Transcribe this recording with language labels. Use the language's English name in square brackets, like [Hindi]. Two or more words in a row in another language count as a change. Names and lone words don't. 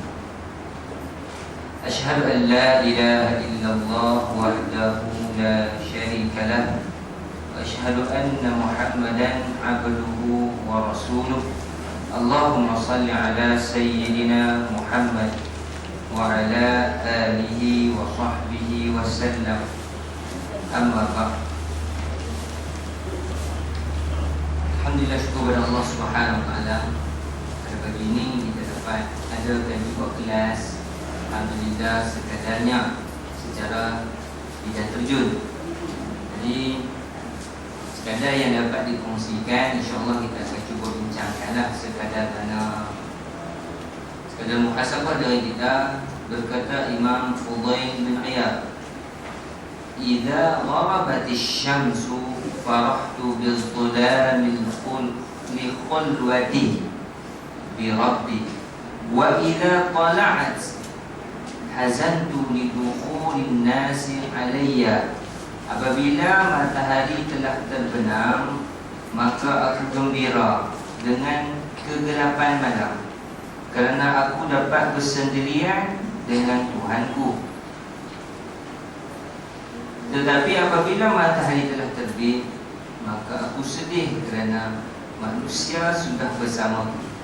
[Arabic] أشهد أن لا إله إلا الله وحده لا شريك له وأشهد أن محمدا عبده ورسوله. اللهم صل على سيدنا محمد وعلى آله وصحبه وسلم. أما بعد. [Malay] Alhamdulillah, syukur kepada Allah [Arabic] سبحانه وتعالى. [Malay] Pada pagi ini kita dapat adakan juga kelas, alhamdulillah, sekadarnya secara tidak terjun. Jadi sekadar yang dapat dikongsikan, [Arabic] إن شاء الله [Malay] kita akan cuba bincangkanlah sekadar dana sekadar muhasabah dari kita. Berkata Imam Fudail bin Iyad, [Arabic] "إذا غربت الشمس فرحت بالظلام لخلوتي بربي وإذا طلعت حزنت لدخول الناس علي." [Malay] Apabila matahari telah terbenam, maka aku gembira dengan kegelapan malam, kerana aku dapat bersendirian dengan Tuhanku. Tetapi apabila matahari telah terbit, maka aku sedih kerana manusia sudah bersamaku.